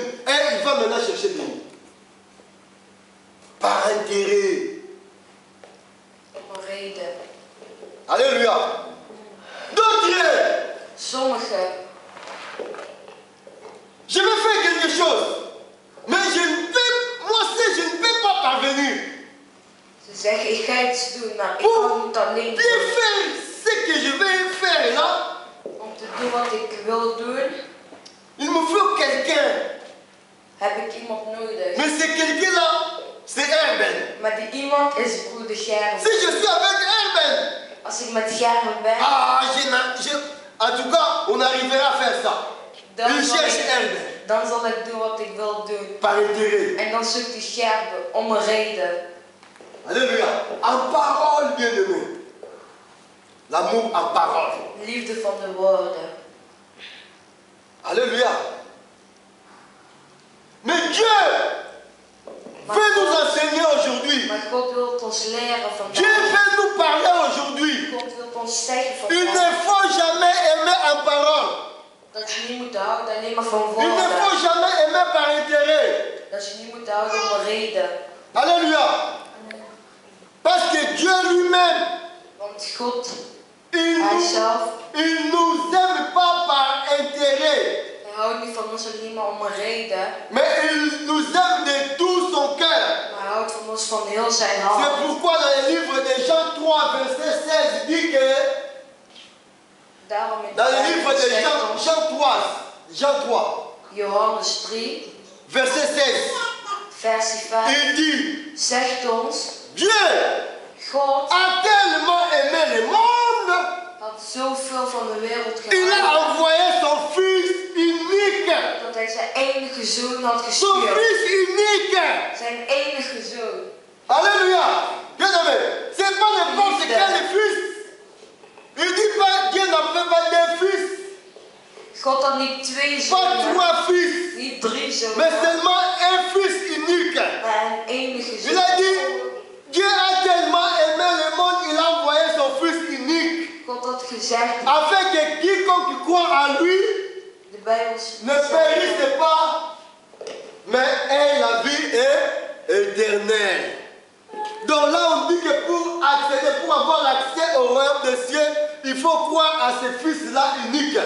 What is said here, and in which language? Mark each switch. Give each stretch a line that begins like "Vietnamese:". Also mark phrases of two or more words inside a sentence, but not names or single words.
French: Et il va maintenant chercher Denis. Par intérêt.
Dutch: om een reden.
French: Alléluia. D'autres,
Dutch: Sommigen,
French: je vais faire quelque chose. Mais je ne peux, moi aussi, je ne peux pas parvenir.
Dutch: ze zeggen ik ga iets doen, maar ik kan het alleen
French: Bien
Dutch: doen.
French: faire ce que je vais faire là,
Dutch: Om te doen wat ik wil doen,
French: il me faut quelqu'un.
Dutch: heb ik iemand nodig.
French: Mais c'est quelqu'un-là, c'est Herben.
Dutch: Maar die iemand is broeder
French: Si
Dutch: Gerben.
French: je suis avec Herben,
Dutch: Als ik met Gerben ben,
French: en tout cas, on arrivera à faire ça.
Dutch: dan
French: Il
Dutch: zal,
French: cherche
Dutch: ik,
French: Herben.
Dutch: dan zal ik doen wat ik wil doen.
French: Par intérêt.
Dutch: En dan zoekt die Gerben om een reden.
French: Alléluia. En parole, bien-aimé. L'amour en parole.
Dutch: Liefde van de woorden.
French: Alléluia. Mais Dieu veut nous enseigner aujourd'hui.
Dutch: Maar God wil ons leren
French: Dieu
Dutch: vandaag.
French: veut nous parler aujourd'hui.
Dutch: God wil ons zeggen
French: Il ne
Dutch: vandaag
French: faut jamais aimer en parole.
Dutch: dat je niet moet houden alleen maar van
French: Il ne
Dutch: woorden.
French: faut jamais aimer par intérêt.
Dutch: Dat je niet moet houden om een reden.
French: Alléluia. Parce que Dieu lui-même,
Dutch: Want God,
French: il
Dutch: Hij
French: nous,
Dutch: zelf,
French: il nous aime pas par intérêt.
Dutch: hij houdt niet van ons alleen maar om een reden.
French: Mais il nous aime de tout son cœur.
Dutch: Maar hij houdt van ons van heel zijn
French: C'est
Dutch: hart.
French: pourquoi dans le livre de Jean 3, verset 16, il dit que
Dutch: Daarom in
French: dans le
Dutch: de
French: livre
Dutch: Bijbel
French: de
Dutch: zegt ons,
French: Jean 3,
Dutch: Johannes 3,
French: verset 16,
Dutch: versie 5,
French: il dit,
Dutch: zegt ons,
French: Dieu
Dutch: God
French: a tellement aimé le monde,
Dutch: had zoveel van de wereld
French: il a
Dutch: gehaald,
French: envoyé son Fils unique.
Dutch: dat hij zijn enige zoon had
French: Son
Dutch: gestuurd.
French: Fils unique.
Dutch: Zijn enige zoon.
French: Alléluia. Bien aimé. C'est pas n'importe quel fils. Il dit pas, Dieu n'a fait pas deux fils,
Dutch: God had niet twee
French: pas
Dutch: zonen,
French: trois fils,
Dutch: niet drie
French: mais
Dutch: zonen,
French: seulement un fils unique.
Dutch: maar een enige
French: Il a dit,
Dutch: zoon.
French: Dieu a tellement aimé le monde, il a envoyé son Fils unique,
Dutch: God had gezegd,
French: afin que quiconque croit en lui
Dutch: de Bijbel
French: ne
Dutch: zegt,
French: périsse pas, mais ait la vie éternelle. Donc là, on dit que pour accéder, pour avoir l'accès au royaume des cieux, il faut croire à ce Fils-là unique.